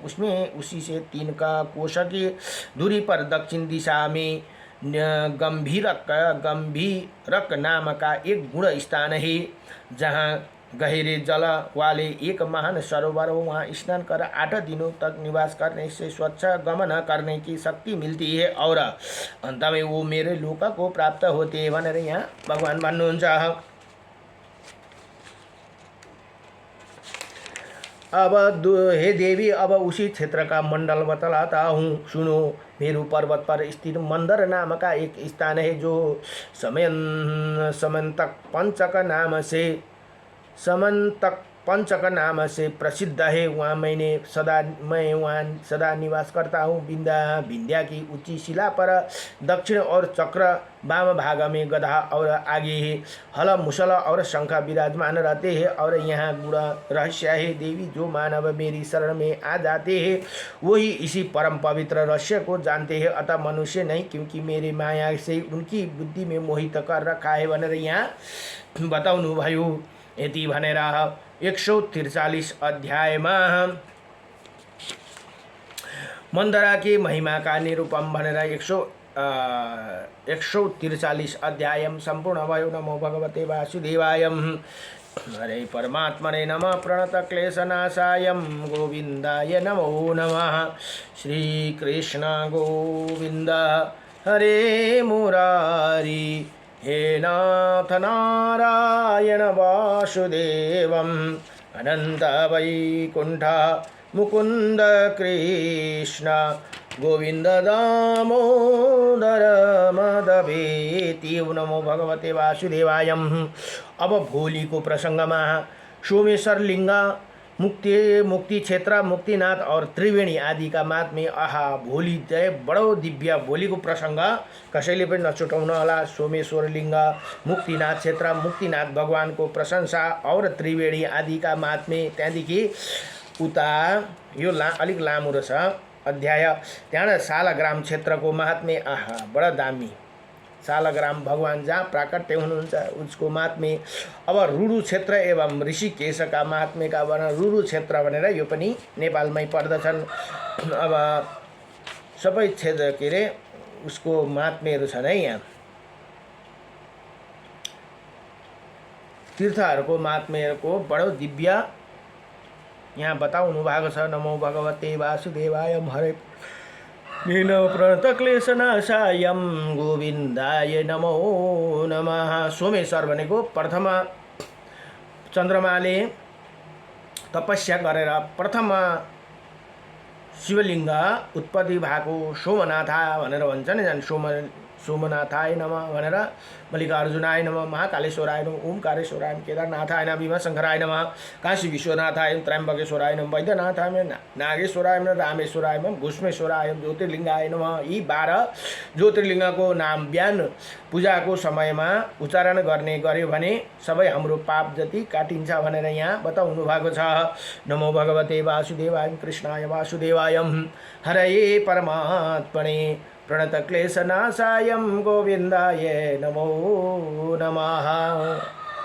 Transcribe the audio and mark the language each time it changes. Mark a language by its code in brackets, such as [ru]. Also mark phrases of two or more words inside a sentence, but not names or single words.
[hi] उसी से 3 का कोश की दूरी पर दक्षिण दिशा में गंभीरक नाम का एक गुण स्थान है, जहाँ गहरे जल वाले एक महान सरोवर हो। वहाँ स्नान कर 8 दिनों तक निवास करने से स्वच्छ गमन करने की शक्ति मिलती है और अंत में वो मेरे लोक को प्राप्त होते हैं [ne] भनेर यहाँ भगवान भन्नुहुन्छ। [hi] अब हे देवी, अब उसी क्षेत्र का मंडल बतलाता हूँ, सुनो। मेरू पर्वत पर स्थित मंदर नाम का एक स्थान है जो समंतक पंचक नाम से समंतक पंचक नाम से प्रसिद्ध है। वहाँ मैं वहाँ सदा निवास करता हूँ। विंध्या की ऊंची शिला पर दक्षिण और चक्र वाम भाग में गधा और आगे है हल मुसल और शंख विराजमान रहते हैं। और यहाँ गुण रहस्य है देवी, जो मानव मेरी शरण में आ जाते हैं वही इसी परम पवित्र रहस्य को जानते हैं, अतः मनुष्य नहीं, क्योंकि मेरी माया से उनकी बुद्धि में मोहित कर रखा है [ne] भनेर यहाँ बताउनु भयो। यति भनेर 143 अध्यायमा मन्दराकी महिमाका निरूपम भनेर 143 अध्याय सम्पूर्ण भयो। [sa] नमो भगवते वासुदेवाय। हरे परमात्मने नमः। प्रणतक्लेशनाशाय गोविन्दाय नमो नमः। श्रीकृष्ण गोविन्द हरे मुरारी। हे नाथ नारायण वासुदेवम् अनंत वैकुंठ मुकुंद कृष्ण गोविंद दामोदर मदवेति। नमो भगवते वासुदेवाय। [hi] अब भोली को प्रसंग में सोमेश्वर लिंग, मुक्ति क्षेत्र, मुक्तिनाथ और त्रिवेणी आदि का महात्म्य। [ne] आहा, भोली जय बडो दिव्य। भोली को प्रसंग कसैले पनि नछुटाउनु होला। [hi] सोमेश्वर लिंग, मुक्तिनाथ क्षेत्र, मुक्तिनाथ भगवान को प्रशंसा और त्रिवेणी आदि का महात्म्य। [ne] त्यहाँदेखि उता यो अलिक लामो रहेछ अध्याय। त्यहाँ सालग्राम क्षेत्र को महात्म्य। आहा, बडा दामी। सालग्राम भगवान जहाँ प्राकट्य हुनुहुन्छ उसको महात्म्य। [hi] अब रुरु क्षेत्र एवं ऋषिकेश का महात्म्य का वर्णन। [ne] रुरु क्षेत्र भनेर यो पनि नेपालमै पर्दछन्। अब सबै क्षेत्र के अरे उसको महात्म्यहरू छन् है। यहाँ तीर्थहरूको महात्म्यहरूको बडो दिव्य यहाँ बताउनु भएको छ। [sa] नमो भगवते वासुदेवाय। हरे प्रणतक्लेशनाशाय गोविन्दाय नमो नमः। [ne] सोमेश्वर भनेको प्रथम चन्द्रमाले तपस्या गरेर प्रथम शिवलिङ्ग उत्पत्ति भएको सोमनाथा भनेर भन्छ नि। [sa] सोमनाथाय नमः भनेर मल्लिकार्जुनाय नमः, महाकालेश्वराय नमः, ओमकारेश्वराय नमः, केदारनाथाय नमः, भीमशंकराय नमः, काशी विश्वनाथाय नमः, त्र्यंबकेश्वराय नमः, वैद्यनाथाय नमः, नागेश्वराय नमः, रामेश्वराय नमः, घुष्मेश्वराय नमः, ज्योतिर्लिङ्गाय नमः। [ne] यी 12 ज्योतिर्लिङ्गको नाम बिहान पूजाको समयमा उच्चारण गर्ने गर्यो भने सबै हाम्रो पाप जति काटिन्छ भनेर यहाँ बताउनु भएको छ। [sa] नमो भगवते वासुदेवाय। कृष्णाय वासुदेवाय। हरये परमात्मने प्रणतक्लेशनाशाय गोविन्दाय नमो नमः।